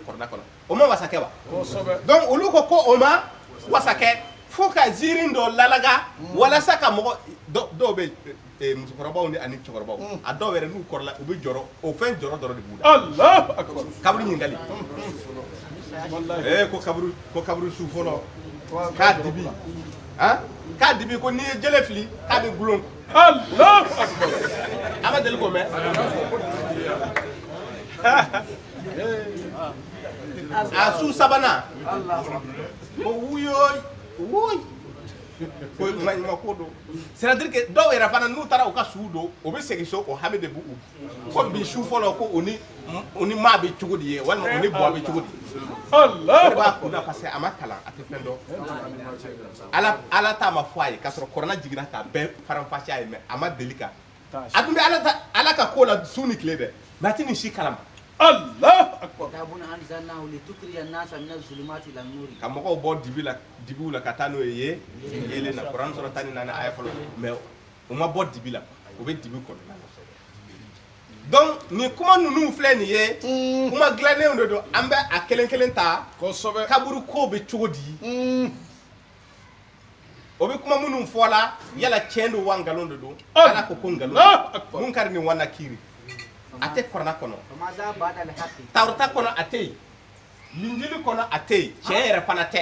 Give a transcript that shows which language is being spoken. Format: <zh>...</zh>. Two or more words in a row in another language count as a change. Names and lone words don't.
<bm>kɔrɔna kɔnɔ o ma wasa kɛ wa donc olu ko o ma wasa kɛ fo ka ziiri dɔ lalaga walasa ka mɔgɔ dɔw bɛ musokɔrɔbaw ni ani cɛkɔrɔbaw a dɔw yɛrɛ n'u kɔrɔla u bɛ jɔrɔ o fɛn jɔrɔ dɔrɔn de b'u la kaburu ɲininkali ko kaburu su fɔlɔ k'a dibi k'a dibi ko n'i ye jele fili k'a bɛ gulon a ma deli k'o mɛn a su sabanan ko wuyoyi wuyi ko ma ko do</bm> <fr>c'est-à-dire que</fr> <bm>dɔw yɛrɛ fana n'u taara u ka suw don o bɛ segin so o hami de b'u ko bi su fɔlɔ ko o ni maa bɛ cogo di ye walima o ni buwa bɛ cogo di Allah o de b'a kun na</bm> <fr>parce que</fr> <bm>a ma kalan a tɛ fɛn dɔn ala t'a ma fɔ a ye k'a sɔrɔ kɔrɔna jiginna k'a bɛɛ faranfasiya a ye mais a ma deli ka a dun bɛ ala ka ko la su ni tile dɛ mais a tɛ nin si kalama</bm> <ar>الله أكبر كتاب أنزلناه لتخرج الناس من الظلمات إلى النور</ar> <bm>ka mɔgɔw bɔ dibiw la ka taa n'o ye yelen na kuran sɔrɔ 14 aya fɔlɔ mais u ma bɔ dibi la u bɛ dibi kɔnɔ donc nin kuma ninnu filɛ nin ye kuma dilannenw de don an bɛ a kelen kelen ta kosɛbɛ kaburu ko bɛ cogo di o bɛ kuma minnu fɔ la yala tiɲɛ don wa nkalon de don ala ko ko nkalon mun kari nin wana kiri a tɛ kuranna kɔnɔ tawurata kɔnɔ a tɛ yen linjili kɔnɔ a tɛ yen tiɲɛ yɛrɛ fana tɛ</bm>